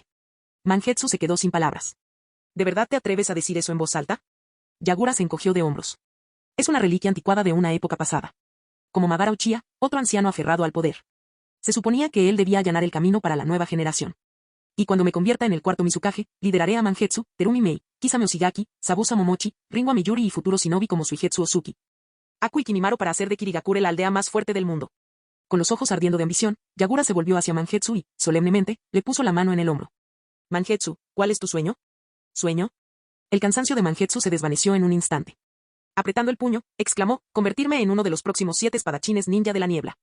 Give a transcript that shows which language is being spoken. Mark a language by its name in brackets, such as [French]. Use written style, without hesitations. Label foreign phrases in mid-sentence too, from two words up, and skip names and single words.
[Spanish] Mangetsu se quedó sin palabras. ¿De verdad te atreves a decir eso en voz alta? Yagura se encogió de hombros. Es una reliquia anticuada de una época pasada. Como Madara Uchiha, otro anciano aferrado al poder. Se suponía que él debía allanar el camino para la nueva generación. Y cuando me convierta en el cuarto Mizukage, lideraré a Mangetsu, Terumi Mei, Kisame Oshigaki, Sabusa Momochi, Ringo Miyuri y futuro shinobi como Suigetsu Ozuki. Aku y Kinimaro para hacer de Kirigakure la aldea más fuerte del mundo. Con los ojos ardiendo de ambición, Yagura se volvió hacia Mangetsu y, solemnemente, le puso la mano en el hombro. Mangetsu, ¿cuál es tu sueño? ¿Sueño? El cansancio de Mangetsu se desvaneció en un instante. Apretando el puño, exclamó, convertirme en uno de los próximos 7 espadachines ninja de la niebla.